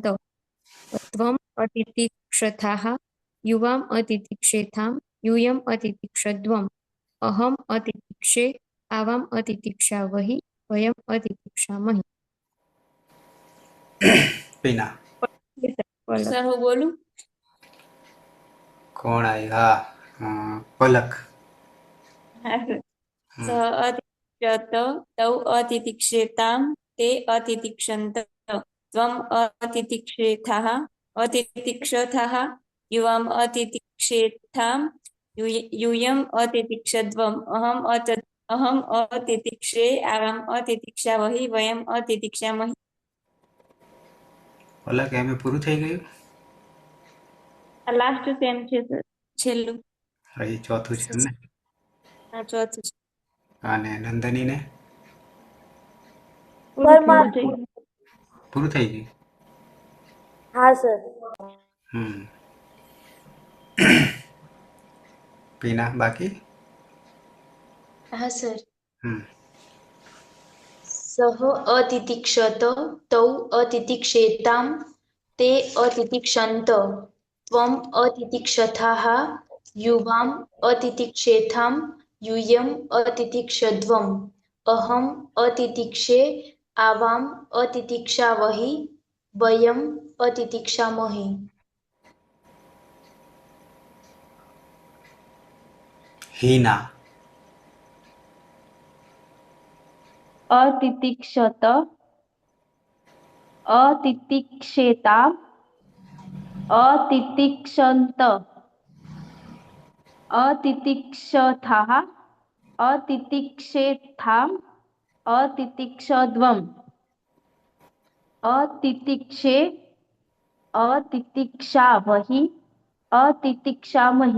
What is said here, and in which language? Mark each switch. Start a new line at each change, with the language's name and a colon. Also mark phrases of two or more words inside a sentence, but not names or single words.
Sanskrit: ત્વમ અતિતિક્ષથાઃ યુવામ અતિતિક્ષેથામ यूयम અતિતિક્ષદ્વમ. અહમ અતિતિક્ષે આવામ અતિતિક્ષાવહી વયમ અતિતિક્ષામહી. पीना.
Gujarati: સર હું બોલું?
Hindi: कौन आया? पलक.
Sanskrit: स अतितिक्षत तौ अतितिक्षेतां ते अतितिक्षन्त. त्वम् अतितिक्षेथाः युवाम् अतितिक्षेथां यूयम् अतितिक्षध्वम् अहम् अतितिक्षे आवाम् अतितिक्षावहि वयम् अतितिक्षामहि.
Gujarati: ઓલા કે અમે પૂરું થઈ ગયું? આ લાસ્ટ સેમ છે સર, છેલ્લું. હજી ચોથું છે ને? આ ચોથું છે. અને નંદનીને પૂરું પરમાર્થ. થઈ ગયું. પૂરું થઈ ગયું? હા સર. હમ. પીના બાકી? હા સર. હમ.
Sanskrit: સહ અતિતિક્ષત તૌ અતિતિક્ષેતામ તે અતિતિક્ષન્ત ત્વમ અતિતિક્ષથાઃ યુવામ અતિતિક્ષેથામ यूयम् अतितिक्षध्वम् अहम् अतितिक्षे आवाम् अतितिक्षावहि वयम् अतितिक्षामहि. હિના. અતિતિક્ષત અતિતિક્ષેતા અતિતિક્ષંત અતિતિક્ષથાઃ અતિતિક્ષેથામ અતિતિક્ષध्वम् અતિતિક્ષે અતિતિક્ષાવહિ અતિતિક્ષામહિ.